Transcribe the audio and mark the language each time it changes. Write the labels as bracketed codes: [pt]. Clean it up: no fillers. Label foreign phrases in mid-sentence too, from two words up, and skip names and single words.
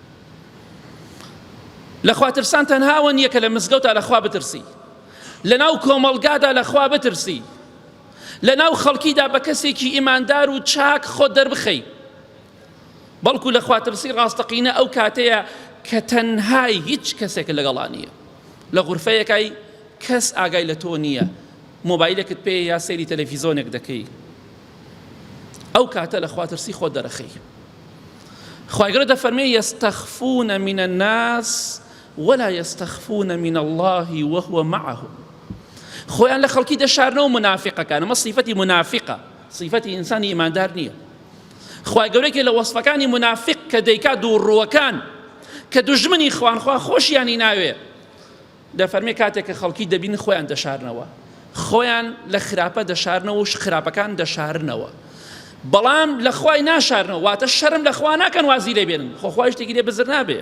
[ckb] لەخوا ترسان تەنهاوە نییە کە لە مزگەوتا لەخوا بترسی، لە ناو کۆمەڵگادا لەخوا بترسی، لە ناو خەڵکیدا بە کەسێکی ئیماندار و چاک خۆت دەربخەی، بەڵکو لە خواترسی ڕاستەقینە ئەو کاتەیە کە تەنهای هیچ کەسێک لەگەڵا نییە، لە غورفەیەکای کەس ئاگای لە تۆ نییە، مۆبایلێکت پێ یا سەیری تەلەڤیزۆنێک دەکەی، ئەو کاتە لە خواترسی خۆت دەرەخەی. خوای گەورە دەفەرمێ [ar] یەستەخفونە من الناس ولا يستخفون من الله وهو معهم. [ckb] خۆیان لە خەڵکی دەشارنەوە منافقەکان، ئەمە صیفەتی منافقە، صیفەتی ئینسانی ئیماندار نییە. خوای گەورەیەکی لە وەسفەکانی منافق کە دەیکات دووڕووەکان کە دوژمنی خوانخوا خۆشیانی ناوێ، دەفەرمێ کاتێک کە خەڵکی دەبین خۆیان دەشارنەوە، خۆیان لە خراپە دەشارنەوە و خراپەکان دەشارنەوە، بەڵام لە خوای ناشارنەوە، واتە شەرم لە خوا ناکەن وازی لێ بێنن، خۆ خوای شتێکی لێ بزر نابێ.